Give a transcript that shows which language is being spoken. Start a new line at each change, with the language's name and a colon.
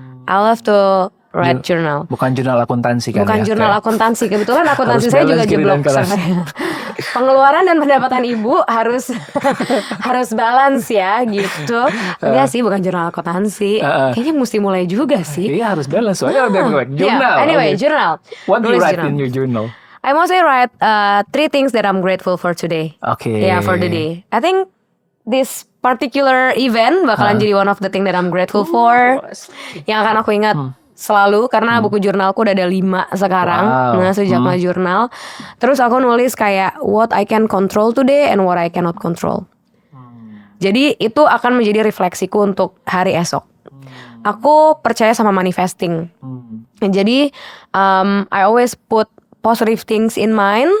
English: I love to write journal.
Indonesian: Bukan jurnal akuntansi kan? Bukan jurnal akuntansi. Kebetulan akuntansi saya juga jeblok. Pengeluaran dan pendapatan ibu harus balance ya gitu. Enggak sih, bukan jurnal akuntansi. Kayaknya mesti mulai juga sih. Iya, harus balance. Soalnya udah gue jurnal.
English: Anyway, journal. What do you write in your journal? I mostly write 3 things that I'm grateful for today. Yeah, for the day. I think this particular event
Indonesian: bakalan jadi
English: one of the thing that I'm grateful for.
Indonesian: Yang akan aku ingat selalu, karena buku jurnalku udah ada 5 sekarang. Nah, sejak jurnal. Terus aku nulis kayak
English: what I can control today and what I cannot control.
Indonesian: Jadi itu akan menjadi refleksiku untuk hari esok. Aku percaya sama manifesting. Jadi
English: I always put positive things in mind.